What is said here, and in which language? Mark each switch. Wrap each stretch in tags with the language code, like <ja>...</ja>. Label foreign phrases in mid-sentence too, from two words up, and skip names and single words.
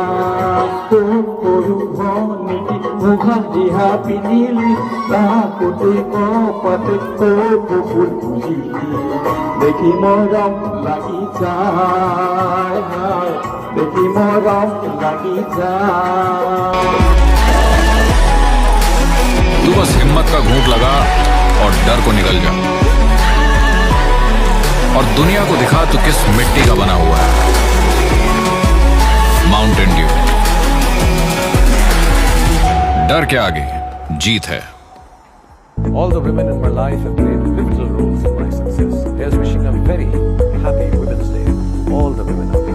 <as>সৰু ভনীটি মুখত দিহা পিন্ধিলি, তাকোতে কপাতে ফুল ফুলিলি। দেখি মৰম লাগি যায়, দেখি মৰম লাগি যায়।</as> <hi>तू बस हिम्मत का घूंट लगा और डर को निकल जा, और दुनिया को दिखा तू किस मिट्टी का बना हुआ है। माउंटेन ड्यू, डर के आगे जीत है।</hi> <en>All the women in my life have played pivotal roles in my success. Here's wishing a very happy Women's Day. All the women.</en>